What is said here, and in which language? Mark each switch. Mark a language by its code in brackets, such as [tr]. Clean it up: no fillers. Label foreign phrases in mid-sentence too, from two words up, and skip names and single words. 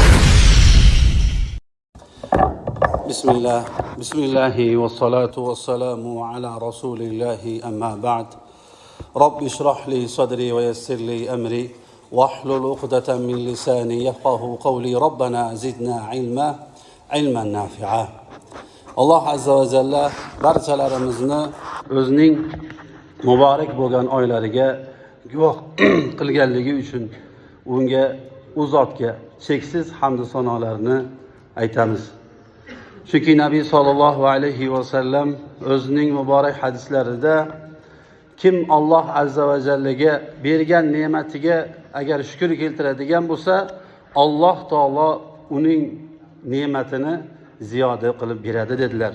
[ar] بسم الله والصلاة والسلام على رسول الله أما بعد رب اشرح لي صدري ويسر لي أمري واحلل عقدة من لساني يفقه قولي ربنا زدنا علما نافعا. [uz] Alloh [ar] عز وجل [uz] barchalarimizni o'zining muborak bo'lgan oylariga guvoh qilganligi uchun unga u zotga cheksiz hamd va sanolarni aytamiz. Chunki Nabiy [ar] صلى الله عليه وسلم [uz] o'zining muborak hadislarida kim Alloh azza va jallaga bergan ne'matiga agar shukr keltiradigan bo'lsa, Alloh taolo uning ne'matini ziyoda qilib beradi dedilar.